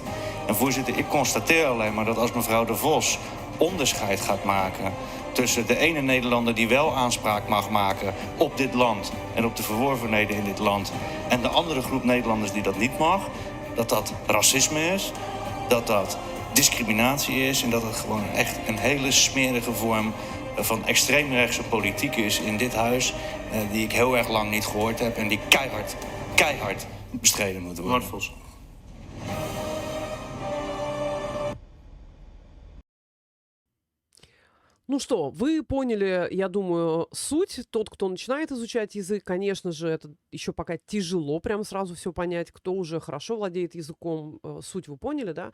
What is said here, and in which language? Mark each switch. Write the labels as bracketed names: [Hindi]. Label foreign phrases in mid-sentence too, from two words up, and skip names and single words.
[Dutch] En voorzitter, ik constateer alleen maar dat als mevrouw de Vos onderscheid gaat maken tussen de ene Nederlander die wel aanspraak mag maken op dit land en op de verworvenheden in dit land, en de andere groep Nederlanders die dat niet mag, dat dat racisme is, dat dat discriminatie is en dat het gewoon echt een hele smerige vorm van extreemrechtse politiek is in dit huis, die ik heel erg lang niet gehoord heb en die keihard bestreden moet worden. [Russian] Ну что, вы поняли, я думаю, суть. Тот, кто начинает изучать язык, конечно же, это еще пока тяжело прям сразу все понять. Кто уже хорошо владеет языком, суть вы поняли, да?